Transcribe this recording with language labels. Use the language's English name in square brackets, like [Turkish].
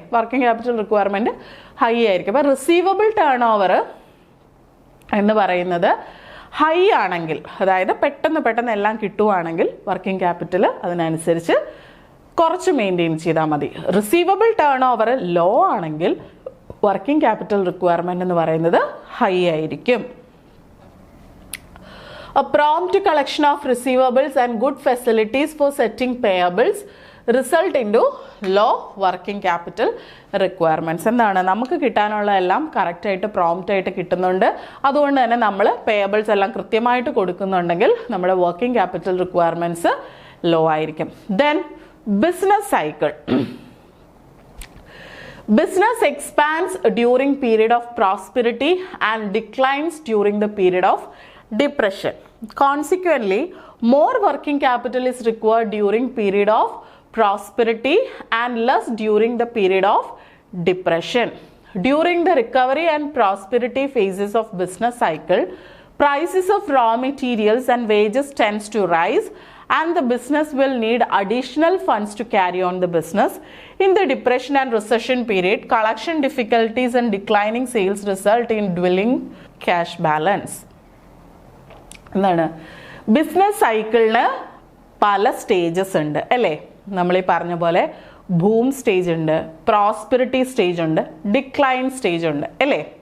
[Malayalam] Working capital requirement high ആയിരിക്കും. അപ്പോൾ receivable turn over എന്ന് പറയുന്നത് ഹൈ ആണെങ്കിൽ, അതായത് പെട്ടെന്ന് എല്ലാം കിട്ടുവാണെങ്കിൽ വർക്കിംഗ് ക്യാപിറ്റൽ അതിനനുസരിച്ച് കുറച്ച് മെയിൻറ്റെയിൻ ചെയ്താൽ മതി. റിസീവബിൾ ടേൺ ഓവർ ലോ ആണെങ്കിൽ വർക്കിംഗ് ക്യാപിറ്റൽ റിക്വയർമെൻറ്റ് എന്ന് പറയുന്നത് ഹൈ ആയിരിക്കും. [English] A prompt collection of receivables and good facilities for setting payables result into low working capital requirements. [Malayalam] എന്താണ്, നമുക്ക് കിട്ടാനുള്ള എല്ലാം കറക്റ്റായിട്ട് പ്രോംപ്റ്റായിട്ട് കിട്ടുന്നുണ്ട്, അതുകൊണ്ട് തന്നെ നമ്മൾ പേയബിൾസ് എല്ലാം കൃത്യമായിട്ട് കൊടുക്കുന്നുണ്ടെങ്കിൽ നമ്മുടെ വർക്കിംഗ് ക്യാപിറ്റൽ റിക്വയർമെൻറ്റ്സ് ലോ ആയിരിക്കും. [English] Then business cycle. Business expands during period of prosperity and declines during the period of depression. Consequently, more working capital is required during period of prosperity and less during the period of depression. During the recovery and prosperity phases of business cycle, prices of raw materials and wages tends to rise and the business will need additional funds to carry on the business. In the depression and recession period, collection difficulties and declining sales result in dwindling cash balance. [Malayalam] എന്താണ് business സൈക്കിളിന് പല stages ഉണ്ട് അല്ലേ? നമ്മൾ ഈ പറഞ്ഞ പോലെ boom stage ഉണ്ട്, പ്രോസ്പെരിറ്റി സ്റ്റേജ് ഉണ്ട്, ഡിക്ലൈൻ സ്റ്റേജ് ഉണ്ട് അല്ലേ?